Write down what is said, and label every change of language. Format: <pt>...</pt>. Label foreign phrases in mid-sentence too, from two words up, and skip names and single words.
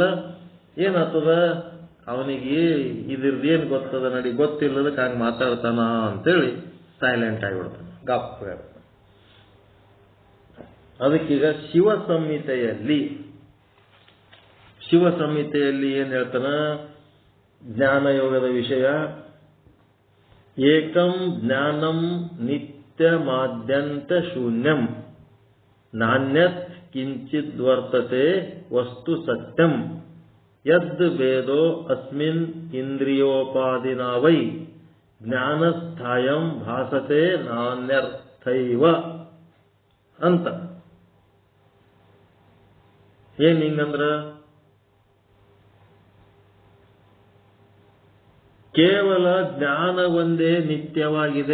<kn>ಏನಾಗ್ತದ, ಅವನಿಗೆ ಇದ್ರದ್ದೇನು ಗೊತ್ತದ ನಡಿ, ಗೊತ್ತಿಲ್ಲದಕ್ಕೆ ಹಂಗೆ ಮಾತಾಡ್ತಾನ ಅಂತೇಳಿ ಸೈಲೆಂಟ್ ಆಗಿಬಿಡ್ತಾನೆ, ಗಪ್. ಅದಕ್ಕೀಗ ಶಿವ ಸಂಹಿತೆಯಲ್ಲಿ ಏನ್ ಹೇಳ್ತಾನ, ಜ್ಞಾನಯೋಗದ ವಿಷಯ.</kn> <sa>ಏಕಂ ಜ್ಞಾನಂ ನಿತ್ಯಮಾದ್ಯಂತ ಶೂನ್ಯಂ ನಾಣ್ಯತ್ ಕಿಂಚಿದ್ವರ್ತತೆ ವಸ್ತು ಸತ್ಯಂ ಯದ್ ವೇದೋ ಅಸ್ಮಿನ್ ಇಂದ್ರಿಯೋಪಾದಿನಾ ವೈ ಜ್ಞಾನಸ್ಥಾಯಂ ಭಾಸತೆ ನಾನ್ಯರ್ಥೈವ ಅಂತ.</sa> <kn>ಏನ್ ಹಿಂಗಂದ್ರ, ಕೇವಲ ಜ್ಞಾನ ಒಂದೇ ನಿತ್ಯವಾಗಿದೆ.</kn>